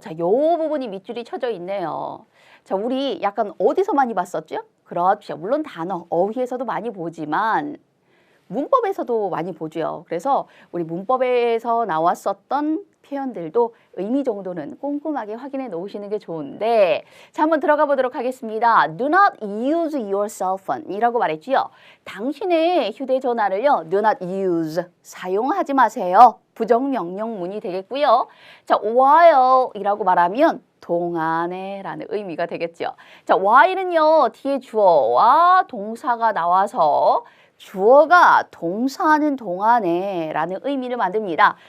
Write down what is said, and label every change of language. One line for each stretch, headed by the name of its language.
Korean: 자, 요 부분이 밑줄이 쳐져 있네요. 자, 우리 약간 어디서 많이 봤었죠? 그렇죠. 물론 단어, 어휘에서도 많이 보지만 문법에서도 많이 보죠. 그래서 우리 문법에서 나왔었던 표현들도 의미 정도는 꼼꼼하게 확인해 놓으시는 게 좋은데 자, 한번 들어가 보도록 하겠습니다.
English: Do not use your cell phone
Korean: 이라고 말했지요. 당신의 휴대전화를요.
English: Do not use,
Korean: 사용하지 마세요. 부정명령문이 되겠고요. 자, while 이라고 말하면 동안에 라는 의미가 되겠죠. 자, while은요. 뒤에 주어와 동사가 나와서 주어가 동사하는 동안에 라는 의미를 만듭니다.